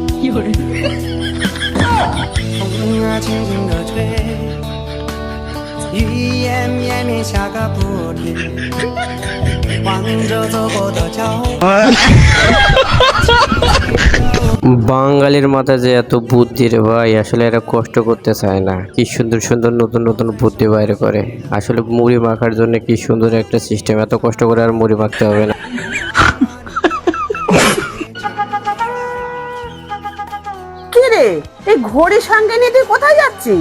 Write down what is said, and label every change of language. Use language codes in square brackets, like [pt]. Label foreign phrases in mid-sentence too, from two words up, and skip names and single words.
[zh] 风啊，轻轻地吹，雨也绵绵下个不停，望着走过的脚。 [bn] বাঙালির মাথায় যে এত বুদ্ধি রে ভাই, আসলে এরা কষ্ট করতে চায় না, কি সুন্দর সুন্দর নতুন নতুন বুদ্ধি বাইরে করে। আসলে মুড়ি মাখার জন্য কি সুন্দর একটা সিস্টেম, এত কষ্ট করে আর মুড়ি মাখতে হবে না। কি রে, এই ঘড়ি সঙ্গে নিয়ে তুই কোথায় যাচ্ছিস?